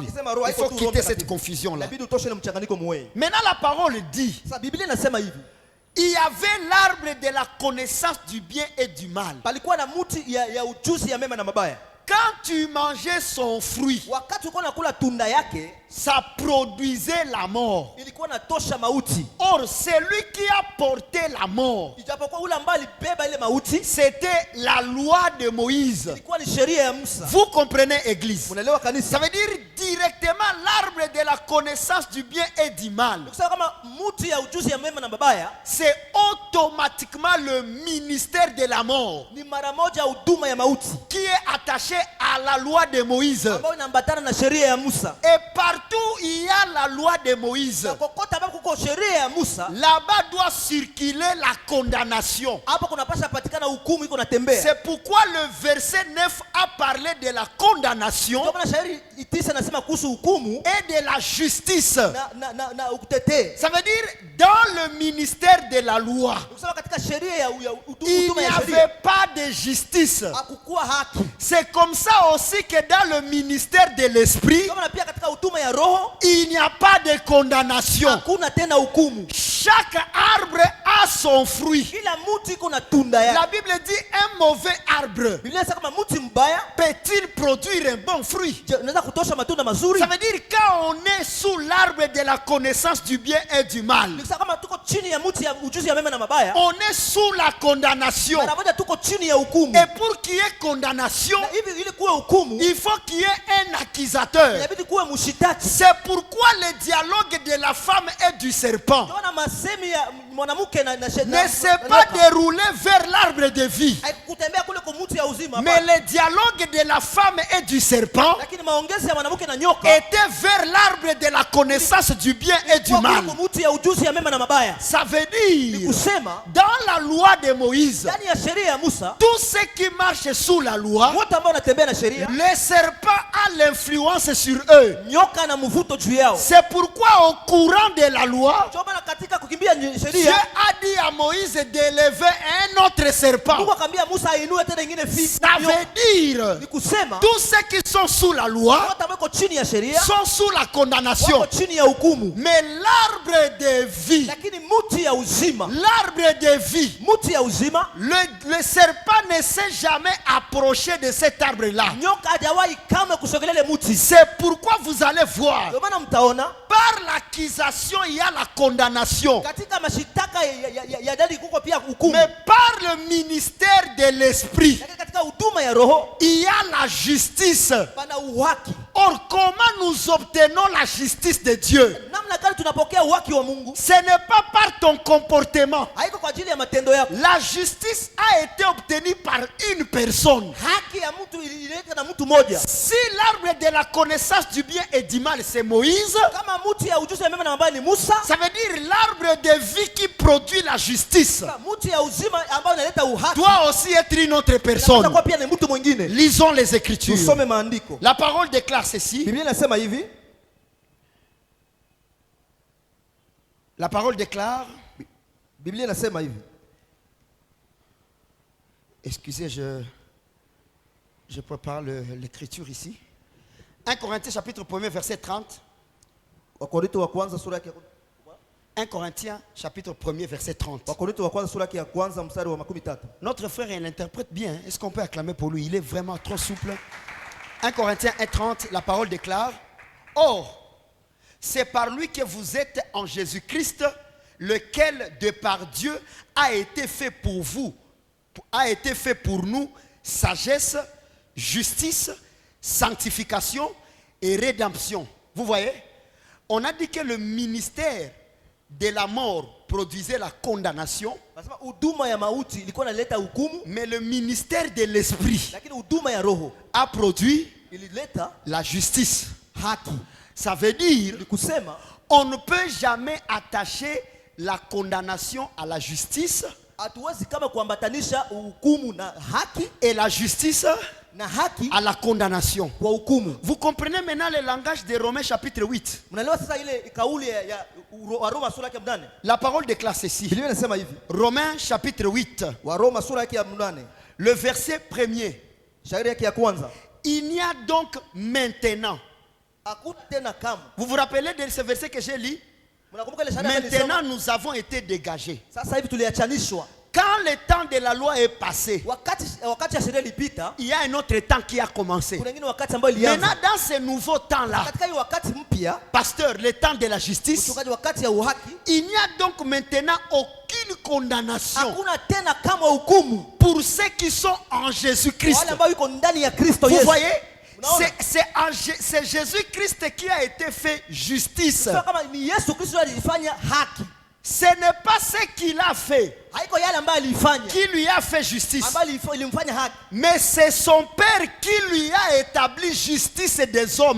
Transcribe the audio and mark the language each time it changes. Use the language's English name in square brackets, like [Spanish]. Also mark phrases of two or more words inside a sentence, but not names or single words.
[French] Il faut quitter cette confusion-là. Maintenant la parole dit, il y avait l'arbre de la connaissance du bien et du mal. Quand tu mangeais son fruit, ça produisait la mort. [Swahili] ilikuwa natosha mauti. [French] Or, celui qui a porté la mort, [Swahili] Ijapokuwa ule ambaye alibeba ile mauti [French] c'était la loi de Moïse. [Swahili] ilikuwa ni sheria ya Musa. [French] Vous comprenez, Église? [Swahili] Unaelewa kanisa? [French] Ça veut dire directement l'arbre de la connaissance du bien et du mal. [Swahili] Kusema kama mti ya ujuzi ya mema na mabaya [French] C'est automatiquement le ministère de la mort [Swahili] ni mara moja huduma ya mauti [French] qui est attaché à la loi de Moïse. [Swahili] ambayo inaambatana na sheria ya Musa. [French] Et partout il y a la loi de Moïse, [Swahili] Na kokote ambapo kuko sheria ya Musa, [French] là-bas doit circuler la condamnation. [Swahili] hapo kunapasha patikana hukumu iko natembea. [French] C'est pourquoi le verset 9 a parlé de la condamnation [Swahili] Ndio maana shairi 9 nasema kuhusu hukumu [French] et de la justice. [Swahili] na ukutetee. [French] Ça veut dire dans le ministère de la loi, [Swahili] Kusema katika sheria ya [French] il [Swahili] huduma [French] n'y [Swahili] ya sheria [French] avait pas de justice. [Swahili] hakukuwa haki. [French] C'est comme ça aussi que dans le ministère de l'esprit, [Swahili] Kama na pia katika huduma ya roho [French] il n'y a pas de condamnation. [Swahili] hakuna tena hukumu. [French] Chaque arbre a son fruit. [Swahili] Kila mti iko na tunda yake. [French] La Bible dit un mauvais arbre [Swahili] Biblia inasema kama mti mbaya [French] peut-il produire un bon fruit? [Swahili] unaweza kutosha matunda mazuri. [French] Ça veut dire quand on est sous l'arbre de la connaissance du bien et du mal, [Swahili] Nikisema kama tuko chini ya mti ya ujuzi ya mema na mabaya, [French] on est sous la condamnation. [Swahili] mara moja tuko chini ya hukumu. [French] Et pour qu'il y ait condamnation, [Swahili] Na hivi ili kuwe hukumu, [French] il faut qu'il y ait un accusateur. [Swahili] inabidi kuwe mshitaki. [French] C'est pourquoi le dialogue de la femme et du serpent [Swahili] Tunaona masemi ya mwanamke na [French] ne [Swahili] shetani [French] s'est pas déroulé vers l'arbre de vie. [Swahili] haikutembea kule kwa mti ya uzima, [French] Mais le dialogue de la femme et du serpent [Swahili] lakini maongezi ya mwanamke na nyoka [French] était vers l'arbre de la connaissance du bien et du mal. [Swahili] kwa mti ya ujuzi ya mema na mabaya. [French] Ça veut dire, [Swahili] Kusema [French] dans la loi de Moïse, [Swahili] ndani ya sheria ya Musa, [French] tous ceux qui marchent sous la loi, [Swahili] wote ambao wanatembea na sheria, [French] le serpent a l'influence sur eux. [Swahili] nyoka na mvuto juu yao. [French] C'est pourquoi au courant de la loi, [Swahili] Ndio maana katika kukimbia [French] Dieu [Swahili] sheria, [French] a dit à Moïse d'élever un autre serpent. [Swahili] Mungu akamwambia Musa ainue tena nyingine [French] Ça veut dire, [Swahili] Ni kusema [French] tous ceux qui sont sous la loi [Swahili] wote ambao wako chini ya sheria [French] sont sous la condamnation. [Swahili] wako chini ya hukumu, [French] Mais l'arbre de vie, [Swahili] lakini mti ya uzima, [French] l'arbre de vie, [Swahili] mti ya uzima, [French] le serpent ne s'est jamais approché de cet arbre-là. [Swahili] nyoka hajawahi kamwe kusogelea ile mti. [French] C'est pourquoi vous allez voir, [Swahili] Ndio maana mtaona [French] par l'accusation, il y a la condamnation. [Swahili] katika mashitaka ya dadi kuko pia hukumu, [French] Mais par le ministère de l'esprit, [Swahili] lakini katika huduma ya roho [French] il y a la justice. [Swahili] pana uhaki. [French] Or, comment nous obtenons la justice de Dieu? [Swahili] Namna gani tunapokea uhaki wa Mungu? [French] Ce n'est pas par ton comportement. [Swahili] Haiko kwa ajili ya matendo yako. [French] La justice a été obtenue par une personne. [Swahili] Haki ya mtu ililetwa na mtu mmoja. [French] Si l'arbre de la connaissance du bien et du mal, c'est Moïse, [Swahili] Kama mti ya ujuzi ya mema na mabaya ni Musa, [French] ça veut dire l'arbre de vie qui produit la justice [Swahili] mti ya uzima ambayo inaleta uhaki [French] doit aussi être une autre personne. [Swahili] kwa pia ni mtu mwingine. [French] Lisons les Écritures. [Swahili] Tusome maandiko. [French] La parole déclare ceci. [Swahili] Biblia inasema hivi. [French] La parole déclare. [Swahili] Biblia inasema hivi. [French] Excusez, je prépare l'écriture ici. 1 Corinthiens chapitre 1 verset 30. [Swahili] Wakorintho wa kwanza sura yake [French] 1 Corinthiens chapitre 1 verset 30. [Swahili] Wakorintho wa kwanza sura yake ya kwanza mstari wa 13. [French] Notre frère, il interprète bien. Est-ce qu'on peut acclamer pour lui? Il est vraiment trop souple. 1 Corinthiens 1:30, la parole déclare: Or, c'est par lui que vous êtes en Jésus-Christ, lequel de par Dieu a été fait pour vous, a été fait pour nous, sagesse, justice, sanctification et rédemption. Vous voyez? On a dit que le ministère de la mort produisait la condamnation, [Swahili] Nasema huduma ya mauti ilikuwa inaleta hukumu, [French] mais le ministère de l'esprit [Swahili] lakini huduma ya roho [French] a produit [Swahili] ilileta [French] la justice. [Swahili] haki. [French] Ça veut dire, [Swahili] Ni kusema [French] on ne peut jamais attacher la condamnation à la justice [Swahili] hatuwezi kama kuambatanisha hukumu na haki [French] et la justice [Swahili] na haki [French] à la condamnation. [Swahili] kwa hukumu. [French] Vous comprenez maintenant le langage de Romains chapitre 8. [Swahili] Mnaelewa sasa ile kauli ya Waroma sura yake ya 8. [French] La parole déclare ceci. [Swahili] Biblia inasema hivi. [French] Romains chapitre 8, [Swahili] Waroma sura yake ya 8. [French] le verset 1er. [Swahili] Shairi yake ya kwanza. [French] Il n'y a donc maintenant. [Swahili] Hakuna tena kama. [French] Vous vous rappelez de ce verset que j'ai lu? [Swahili] Mnakumbuka ile shairi [French] Maintenant nous avons été dégagés. [Swahili] sasa hivi tuliachanishwa. [French] Quand quand le temps de la loi est passé, [Swahili] wakati ya sheria ilipita, [French] il y a un autre temps qui a commencé. [Swahili] kuna ingine wakati ambao ilianza. [French] Maintenant, dans ce nouveau temps-là, [Swahili] Katika hii wakati mpya, [French] pasteur, le temps de la justice, [Swahili] mchungaji, wakati ya uhaki, [French] il n'y a donc maintenant aucune condamnation [Swahili] hakuna tena kama hukumu [French] pour ceux qui sont en Jésus-Christ. [Swahili] wale ambao yuko ndani ya Kristo [French] Vous [Swahili] Yesu. [French] voyez, [Swahili] Unaona? [French] c'est Jésus-Christ qui a été fait justice. [Swahili] Sio kama ni Yesu Kristo alifanya haki. [French] Ce n'est pas ce qu'il a fait [Swahili] Haiko yale ambayo alifanya [French] qui lui a fait justice, [Swahili] ambayo ilimfanya haki, [French] mais c'est son Père qui lui a établi justice des hommes.